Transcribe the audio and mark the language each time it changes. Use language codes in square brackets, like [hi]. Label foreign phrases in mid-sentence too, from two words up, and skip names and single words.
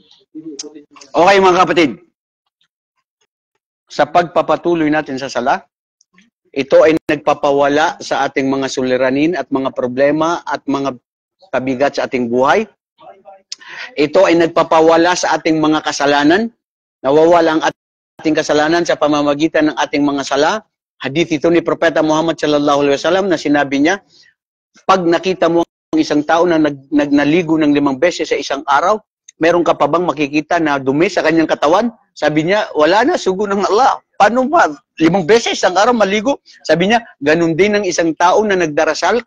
[tl] Okay mga kapatid, sa pagpapatuloy natin sa sala, ito ay nagpapawala sa ating mga suliranin at mga problema at mga pabigat sa ating buhay. Ito ay nagpapawala sa ating mga kasalanan. Nawawala ang ating kasalanan sa pamamagitan ng ating mga sala. Hadith ito ni Propeta Muhammad [ar] sallallahu alaihi wasallam [tl] na sinabi niya, pag nakita mo ang isang tao na naligo ng 5 beses sa isang araw, meron ka pa bang makikita na dumi sa kanyang katawan? Sabi niya, wala na, sugo ng Allah. Paano ba? 5 beses isang araw maligo? Sabi niya, ganun din ng isang tao na nagdarasal.